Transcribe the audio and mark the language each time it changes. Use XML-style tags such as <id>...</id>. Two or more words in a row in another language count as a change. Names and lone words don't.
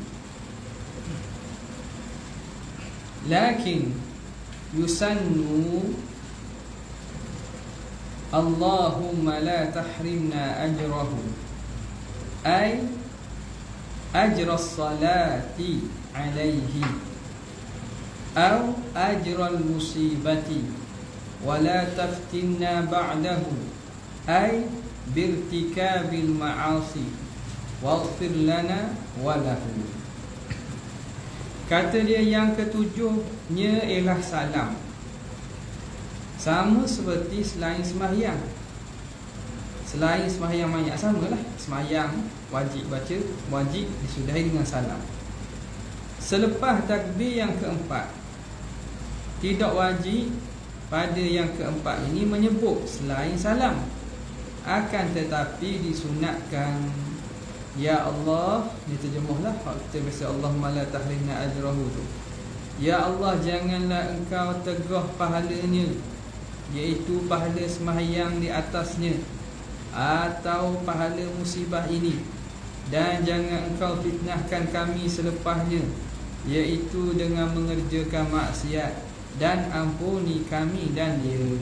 <ar>لكن يسن اللهم لا تحرمنا أجره أي أجر الصلاة عليه أو أجر المصيبة ولا تفتنا بعده أي بارتكاب المعاصي واغفر لنا وله.</ar> <ms>Kata dia yang ketujuhnya ialah salam. Sama seperti selain sembahyang. Selain sembahyang banyak, samalah. Sembahyang wajib baca, wajib disudahi dengan salam. Selepas takbir yang keempat, tidak wajib pada yang keempat ini menyebut selain salam. Akan tetapi disunatkan,</ms> <ar>يا الله,</ar> <ms>diterjemahlah kita biasa,</ms> <ar>اللهم لا تحرمنا أجره tu. يا الله,</ar> <ms>janganlah engkau tegah pahalanya, iaitu pahala sembahyang di atasnya atau pahala musibah ini, dan jangan engkau fitnahkan kami selepasnya, iaitu dengan mengerjakan maksiat, dan ampuni kami dan dia.</ms>